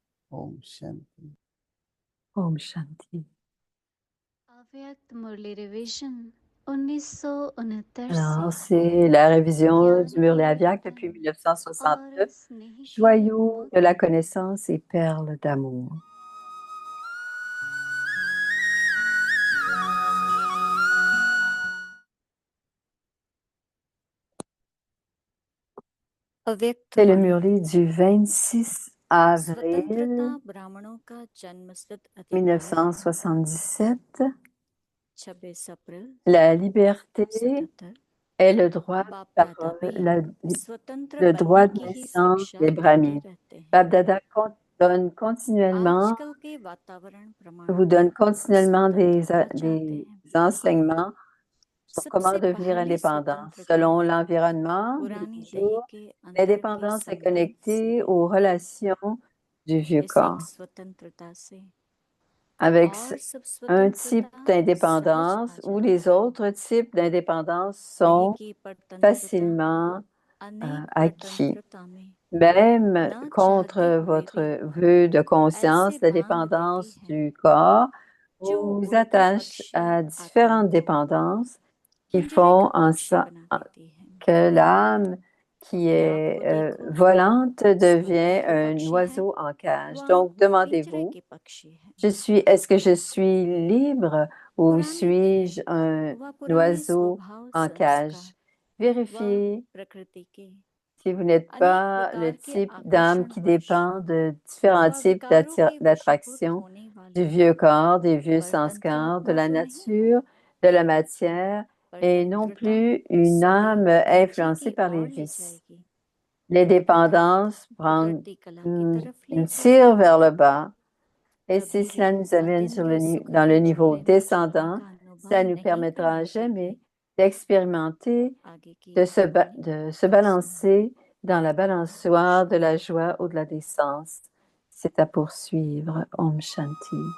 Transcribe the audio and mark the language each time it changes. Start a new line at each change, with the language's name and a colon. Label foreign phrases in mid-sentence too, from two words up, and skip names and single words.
Hindi: ओम शांति। ओम शांति. अव्यक्त मुरली रिवीजन 1969
French: Alors,
Hindi: से
French: c'est la révision du
Hindi: ज्ञान
French: Murli
Hindi: के
French: Avyak
Hindi: रतन
French: depuis
Hindi: और
French: 1969.
Hindi: स्नेह के
French: Joyaux de la
Hindi: मुक्त
French: connaissance et perles d'amour.
Hindi: अव्यक्त
French: C'est le
Hindi: वाणी
French: Murli du 26
Hindi: स्वतंत्रता
French: avril
Hindi: ब्राह्मणों का जन्मसिद्ध अधिकार
French: 1977.
Hindi: 26 अप्रैल
French: La liberté
Hindi: 77
French: est le droit de
Hindi: बाप दादा
French: parole,
Hindi: भी स्वतंत्र
French: le
Hindi: बनने
French: droit de
Hindi: की ही
French: naissance
Hindi: शिक्षा
French: des
Hindi: देते
French: Brahmins.
Hindi: रहते हैं।
French: Babdada donne continuellement,
Hindi: आजकल के वातावरण प्रमाण
French: vous donne continuellement
Hindi: स्वतंत्रता चाहते
French: des
Hindi: हैं।
French: enseignements sur comment
Hindi: सबसे
French: devenir
Hindi: पहली
French: indépendant.
Hindi: स्वतंत्रता
French: Selon l'environnement de
Hindi: पुरानी
French: nos
Hindi: देह
French: jours,
Hindi: के अंदर के
French: l'indépendance est
Hindi: संबंध
French: connectée
Hindi: से
French: aux relations du vieux
Hindi: इस
French: corps.
Hindi: एक स्वतंत्रता से
French: Avec
Hindi: और सब
French: un type
Hindi: स्वतंत्रता सहज
French: d'indépendance
Hindi: आ
French: où
Hindi: जाती
French: les autres types d'indépendance
Hindi: नहीं
French: sont
Hindi: कि परतंत्रता
French: facilement
Hindi: अनेक
French: acquis.
Hindi: परतंत्रता में
French: Même
Hindi: न चाहते
French: contre
Hindi: हुए
French: votre
Hindi: भी
French: vœu de
Hindi: ऐसे
French: conscience, la
Hindi: बांध देती
French: dépendance
Hindi: है
French: du corps
Hindi: जो
French: vous
Hindi: उल्टा
French: attache
Hindi: पक्षी
French: à
Hindi: आत्मा
French: différentes
Hindi: को
French: dépendances qui
Hindi: पिंजरे
French: font
Hindi: का
French: en
Hindi: पक्षी
French: sorte
Hindi: बना देती है।
French: que l'âme qui
Hindi: अपने आप
French: est
Hindi: को देखो,
French: volante devient
Hindi: स्वतंत्र
French: un
Hindi: पक्षी है
French: oiseau en cage.
Hindi: व
French: Donc,
Hindi: पिंजरे
French: demandez-vous,
Hindi: के पक्षी है।
French: est-ce que je suis libre ou
Hindi: पुरानी
French: suis-je
Hindi: देह
French: un
Hindi: व पुराने
French: oiseau
Hindi: स्वभाव
French: en
Hindi: संस्कार
French: cage?
Hindi: व
French: Vérifiez
Hindi: प्रकृति के
French: si vous n'êtes
Hindi: अनेक
French: pas le
Hindi: प्रकार के
French: type d'âme
Hindi: आकर्षण
French: qui
Hindi: वश
French: dépend de différents
Hindi: व
French: types
Hindi: विकारों के वशीभूत
French: d'attraction
Hindi: होने
French: du
Hindi: वाले
French: vieux corps, des vieux
Hindi: परतंत्र
French: sanskars, de
Hindi: आत्मा
French: la
Hindi: तो नहीं
French: nature, de la matière, et non
Hindi: परतंत्रता
French: plus une âme
Hindi: सदैव
French: influencée
Hindi: नीचे की
French: par les
Hindi: ओर ले
French: vices.
Hindi: जाएगी
French: Les
Hindi: तथा
French: dépendances prennent,
Hindi: कुदरती कला की तरफ ले
French: tirent
Hindi: जाएगी।
French: vers le bas. Et si
Hindi: कभी
French: cela
Hindi: भी
French: nous amène
Hindi: अतीन्द्रिय सुख
French: dans
Hindi: के
French: le niveau
Hindi: झूले में झूलने
French: descendant,
Hindi: का अनुभव
French: ça ne nous
Hindi: नहीं
French: permettra
Hindi: करना
French: jamais
Hindi: चाहिए।
French: d'expérimenter,
Hindi: आगे की
French: de se
Hindi: वाणी
French: balancer dans la balançoire de la joie au-delà des sens. C'est à poursuivre.
Hindi: ओम शांति.